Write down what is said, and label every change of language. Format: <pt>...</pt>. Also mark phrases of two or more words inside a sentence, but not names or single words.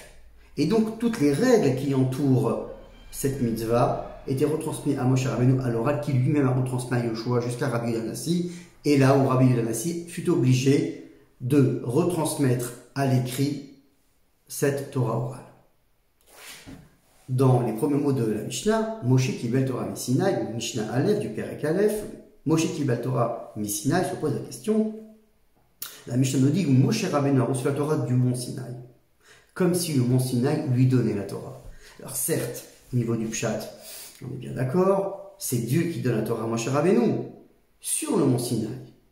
<fr>Et donc, toutes les règles qui entourent cette mitzvah étaient retransmises à Moshe Rabbeinu à l'oral, qui lui-même a retransmis à Yoshua jusqu'à Rabbi Yehuda Hanassi, et là où Rabbi Yehuda Hanassi fut obligé de retransmettre à l'écrit cette Torah orale. Dans les premiers mots de la Mishnah,</fr> <he>משה קיבל תורה מסיני, משנה אלף</he> <fr>du</fr> <he>פרק אלף, משה קיבל תורה מסיני</he> <fr>se pose la question. La Mishnah nous dit que Moshe Rabbeinu a reçu la Torah du mont Sinaï, comme si le mont Sinaï lui donnait la Torah. Alors certes, au niveau du Pshat, on est bien d'accord, c'est Dieu qui donne la Torah à Moshe Rabbeinu sur le mont Sinaï.</fr>